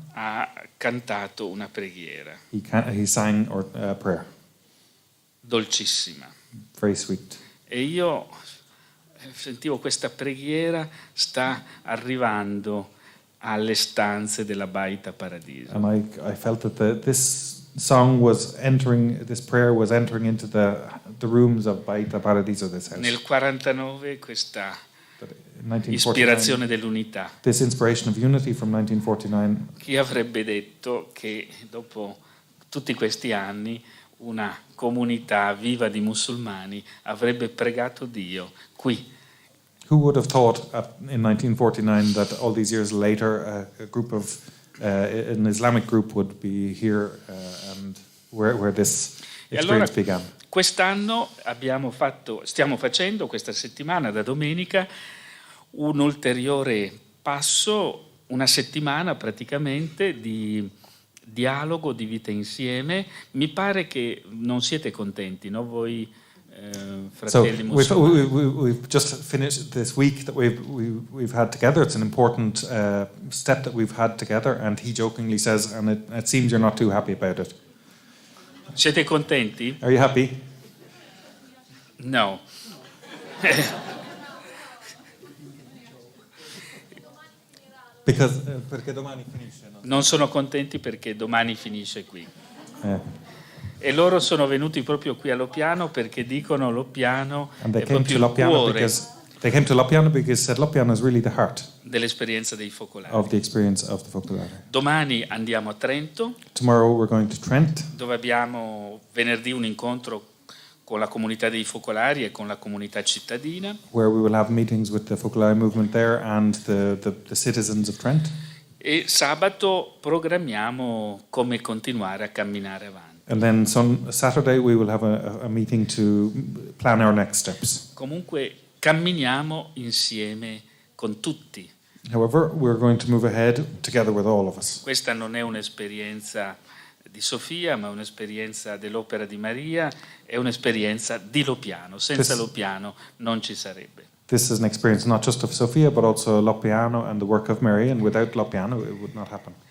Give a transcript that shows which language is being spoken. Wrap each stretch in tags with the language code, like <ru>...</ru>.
<it>ha cantato una preghiera</it> <en>he sang a prayer,</en> <it>dolcissima.</it> <en>very sweet.</en> <it>E io sentivo questa preghiera sta arrivando alle stanze della Baita Paradiso.</it> <en>And I felt that this song was entering, this prayer was entering into the rooms of Baita Paradiso, this house.</en> <it>Nel 49 questa</it> <en>In 1949,</en> <it>ispirazione dell'unità.</it> <en>this inspiration of unity from 1949.</en> <it>Chi avrebbe detto che dopo tutti questi anni una comunità viva di musulmani avrebbe pregato Dio qui?</it> <en>Who would have thought in 1949 that all these years later a group of an Islamic group would be here and where this experience began?</en> <it>Quest'anno stiamo facendo questa settimana da domenica un ulteriore passo, una settimana praticamente di dialogo, di vita insieme. Mi pare che non siete contenti, no? Voi fratelli musulmani.</it> <en>We've just finished this week that we've had together. It's an important step that we've had together, and he jokingly says, and it seems you're not too happy about it.</en> <it>Siete contenti?</it> <en>Are you happy?</en> <it>No. Perché domani finisce. No? Non sono contenti perché domani finisce qui. E loro sono venuti proprio qui a Loppiano perché dicono Loppiano è proprio il cuore</it> <en>they came to Loppiano because said Loppiano is really the heart</en> <it>dell'esperienza dei focolari.</it> <en>of the experience of the focolari.</en> <it>Domani andiamo a Trento.</it> <en>Tomorrow we're going to Trent,</en> <it>dove abbiamo venerdì un incontro con la comunità dei focolari e con la comunità cittadina.</it> <en>where we will have meetings with the focolari movement there and the citizens of Trent.</en> <it>E sabato programmiamo come continuare a camminare avanti.</it> <en>And then Saturday we will have a meeting to plan our next steps.</en> <it>Comunque camminiamo insieme con tutti.</it> <en>However, we're going to move ahead together with all of us.</en> <it>Questa non è un'esperienza di Sofia, ma un'esperienza dell'Opera di Maria, è un'esperienza di Loppiano. Senza Loppiano non ci sarebbe.</it> <en>This is an experience not just of Sofia, but also Loppiano and the work of Mary, and without Loppiano it would not happen.</en>